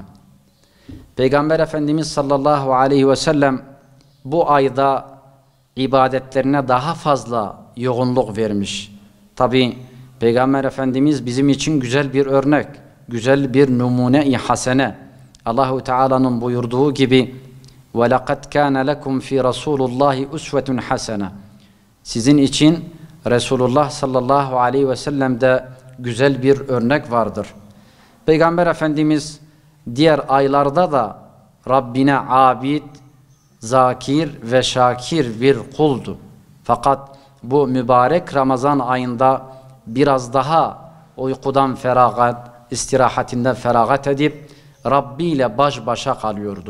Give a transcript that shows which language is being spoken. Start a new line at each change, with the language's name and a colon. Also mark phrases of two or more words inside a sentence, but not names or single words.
Turkish: Peygamber Efendimiz
Arabic: صلى الله عليه وسلم
Turkish: bu ayda ibadetlerine daha fazla yoğunluk vermiş. Tabi Peygamber Efendimiz bizim için güzel bir örnek, güzel bir numune-i hasene. Allahu Teala'nın buyurduğu gibi:
Arabic: وَلَقَدْ كَانَ لَكُمْ فِي رَسُولُ اللّٰهِ اُسْوَةٌ حَسَنَةٌ.
Turkish: Sizin için Resulullah
Arabic: صلى الله عليه وسلم
Turkish: güzel bir örnek vardır. Peygamber Efendimiz diğer aylarda da Rabbine abid, zakir ve şakir bir kuldu. Fakat bu mübarek Ramazan ayında biraz daha uykudan feragat, istirahatinden feragat edip Rabbi ile baş başa kalıyordu.